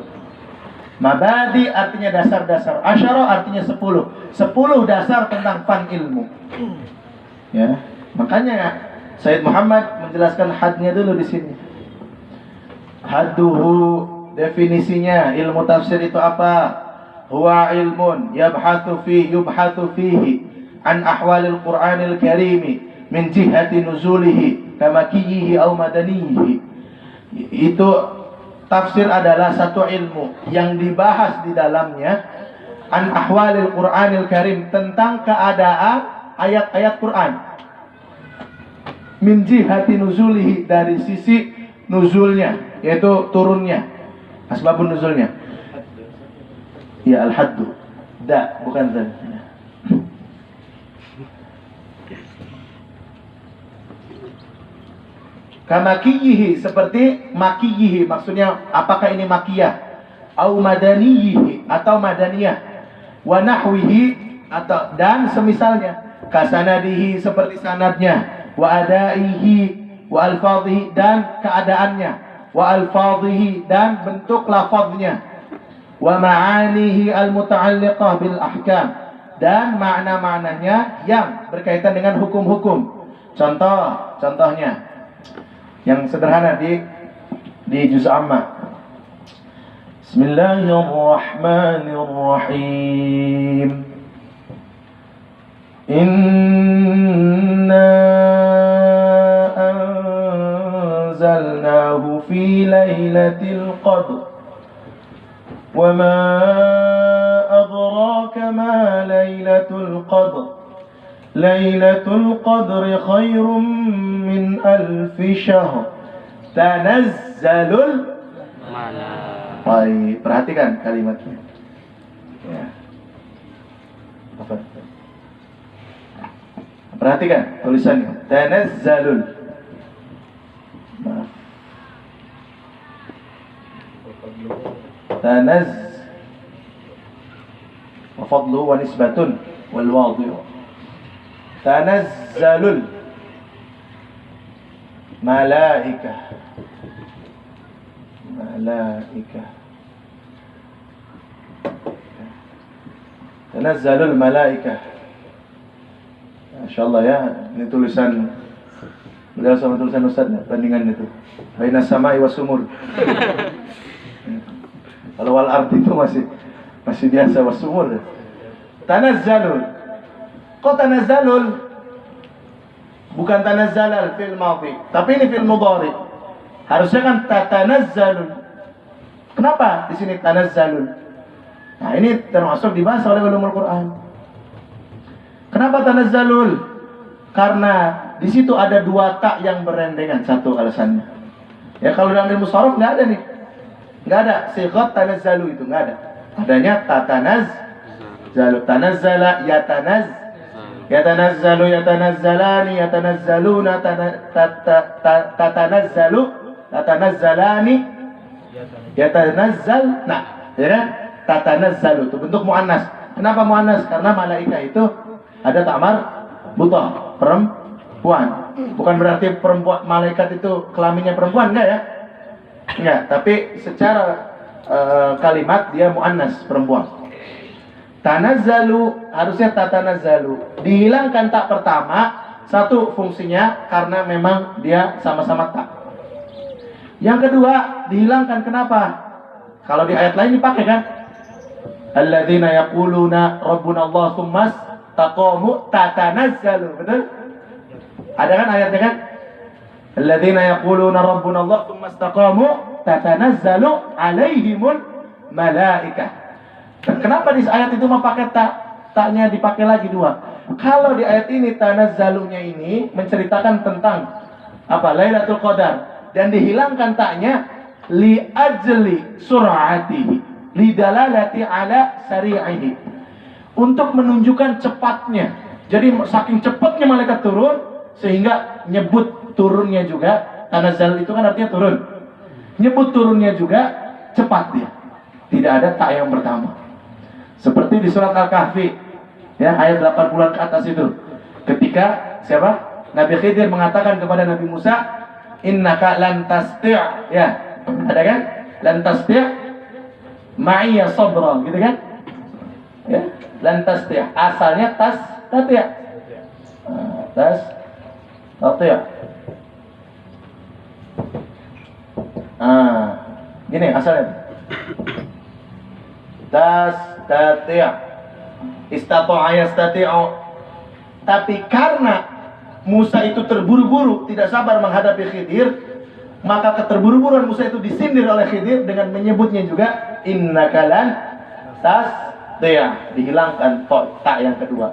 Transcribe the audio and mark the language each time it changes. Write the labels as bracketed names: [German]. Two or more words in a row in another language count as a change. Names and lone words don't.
[Indonesian] Mabadi artinya dasar-dasar, asyarah artinya 10 dasar tentang fan ilmu. Ya. Makanya Sayyid Muhammad menjelaskan hadnya dulu di sini. Hadduhu, definisinya ilmu tafsir itu apa? [Arabic] هو علم يبحث فيه عن أحوال القرآن الكريم من جهة نزوله كمكيه أو مدنيه. [Indonesian] Itu tafsir adalah satu ilmu yang dibahas di dalamnya [Arabic] عن أحوال القرآن الكريم, [Indonesian] tentang keadaan ayat-ayat Quran, [Arabic] من جهة نزوله, [Indonesian] dari sisi nuzulnya, yaitu turunnya, asbabun nuzulnya. Ya, al-haddu, da, bukan zan. Kamakiyihi, seperti makiyihi, maksudnya apakah ini makiyah, [Arabic] أو مدنيه, [Indonesian] atau madaniyah, [Arabic] ونحوه, [Indonesian] atau dan semisalnya, kasanadihi, seperti sanadnya, [Arabic] وأدائه, وألفاظه, [Indonesian] dan keadaannya, [Arabic] وألفاظه, [Indonesian] dan bentuk lafaznya, [Arabic] ومعانيه المتعلقة بالأحكام, [Indonesian] dan makna-maknanya yang berkaitan dengan hukum-hukum. Contohnya yang sederhana di juz amma. [Arabic] Bismillahirrahmanirrahim. إنا أنزلناه في ليلة القدر. وما أدراك ما ليلة القدر ليلة القدر خير من ألف شهر تنزل [Indonesian] Baik, perhatikan kalimatnya ya. Perhatikan tulisannya, tanazzalul. Maaf. [Arabic] تناز والفضل ونسبة والوضع. تنزل الملائكة. تنزل الملائكة. [Indonesian] Masyaallah ya, ini tulisan beliau sama tulisan Ustaz ya, bandingan itu. [Arabic] بين السماء والسمور. [Indonesian] Kalau [Arabic] والأرض [Indonesian] itu masih biasa [Arabic] والسمور. [Indonesian] Tanazzalul. Kok tanazzalul? Bukan tanazzalal [Arabic] في الماضي, [Indonesian] tapi ini [Arabic] في المضارع. [Indonesian] Harusnya kan tatanazzalul. Kenapa di sini tanazzalul? Nah, ini termasuk dibahas oleh ulumul Quran. Kenapa tanazzalul? Karena di situ ada dua tak yang berendengan, satu alasannya. Ya kalau dalam ilmu sharaf nggak ada nih. Nggak ada sighat tanazzalu, itu nggak ada. [Arabic] أدانيا تتنزل، تنزل، يتنزل، يتنزلان، يتنزلون، تتنزل، تتنزلان، يتنزل. [Indonesian] Nah, ya, tatanazzalu itu bentuk muannas. Kenapa muannas? Karena malaikah itu ada ta'mar butoh, perempuan. Bukan berarti perempuan malaikat itu kelaminnya perempuan, enggak ya? Enggak, tapi secara kalimat dia muannas, perempuan. Tanazzalu, harusnya tatanazzalu. Dihilangkan tak pertama, satu fungsinya karena memang dia sama-sama tak. Yang kedua, dihilangkan kenapa? Kalau di ayat lain dipakai kan? [Arabic] الذين يقولون ربنا الله ثم استقاموا تتنزل, [Indonesian] betul? Ada kan ayatnya kan? [Arabic] الذين يقولون ربنا الله ثم استقاموا تتنزل عليهم الملائكة. [Indonesian] Kenapa di ayat itu memakai taknya dipakai lagi dua? Kalau di ayat ini tanazzalunya ini menceritakan tentang apa? Lailatul Qadar, dan dihilangkan taknya [Arabic] لأجل سرعته لدلالة على سرعته, [Indonesian] untuk menunjukkan cepatnya. Jadi saking cepatnya malaikat turun sehingga nyebut turunnya juga, tanazzal itu kan artinya turun. Nyebut turunnya juga cepat dia. Tidak ada tak yang pertama. Seperti di surat Al-Kahfi ya, ayat 80 ke atas itu. Ketika siapa? Nabi Khidir mengatakan kepada Nabi Musa, [Arabic] إنك لن تستطع', [Indonesian] ya. Ada kan? [Arabic] لن تستطع معي صبرا, [Indonesian] gitu kan? Ya, [Arabic] لن تستطع'. [Indonesian] Asalnya tasti'. Tastati'. Gini asalnya. [Arabic] تستطيع. استطاع يستطيع. [Indonesian] Tapi karena Musa itu terburu-buru, tidak sabar menghadapi Khidir, maka keterburu-buruan Musa itu disindir oleh Khidir dengan menyebutnya juga [Arabic] إنك لن تستطيع', [Indonesian] dihilangkan ta yang kedua.